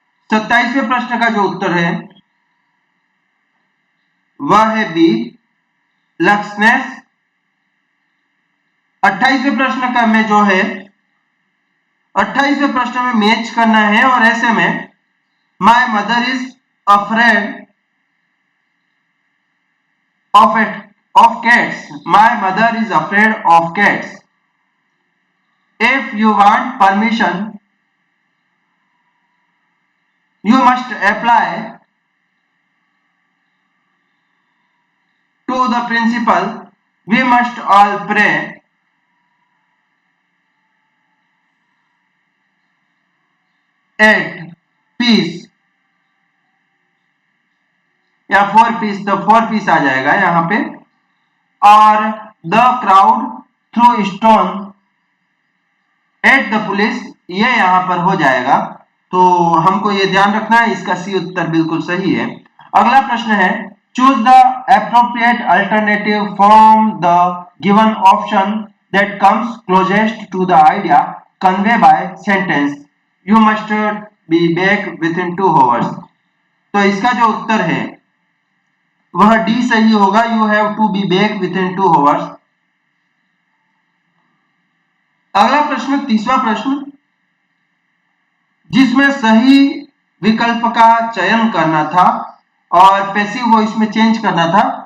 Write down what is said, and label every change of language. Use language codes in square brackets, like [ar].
[hi] 27वें प्रश्न का जो उत्तर है वह है बी लक्सनेस। 28वें प्रश्न का में जो है, 28वें प्रश्न में मैच करना है, और ऐसे में [en] My mother is afraid of cats. My mother is afraid of cats. If you want permission, you must apply to the principal. We must all pray at peace. [hi] या 4 पीस, तो 4 पीस आ जाएगा यहाँ पे। और [en] the crowd threw stone at the police, [hi] ये यहाँ पर हो जाएगा। तो हमको ये ध्यान रखना है, इसका सी उत्तर बिल्कुल सही है। अगला प्रश्न है, [en] choose the appropriate alternative from the given option that comes closest to the idea conveyed by sentence. You must be back within 2 hours. [hi] तो इसका जो उत्तर है वह डी सही होगा. [en] You have to be back within 2 hours. [hi] अगला प्रश्न, तीसरा प्रश्न, जिसमें सही विकल्प का चयन करना था और पैसिव वॉइस में चेंज करना था.